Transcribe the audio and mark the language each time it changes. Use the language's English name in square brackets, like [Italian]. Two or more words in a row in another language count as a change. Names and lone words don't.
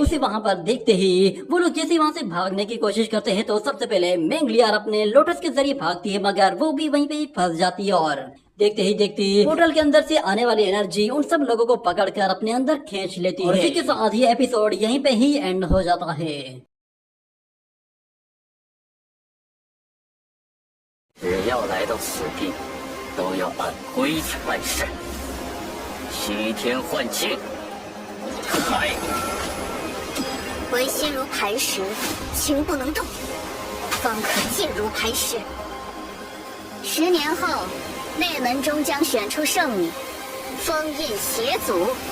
[Hindi] उसे वहाँ पर देखते ही वो लोग जैसे वहाँ से भागने की कोशिश करते हैं तो सबसे पहले मैंगलियार अपने लोटस के जरिए भागती है, मगर वो भी वहीं पे ही फंस जाती है और देखते ही देखते पोर्टल के अंदर से आने वाली एनर्जी उन सब लोगों को पकड़कर अपने अंदर खींच लेती है। इसी के साथ ये एपिसोड यहीं पे ही एंड हो जाता है। [Chinese] 只要来到此地，都要按规矩办事，西天换境。嗨！唯心如磐石，情不能动，方可静如磐石。10年后，内门中将选出圣女， 封印邪祖。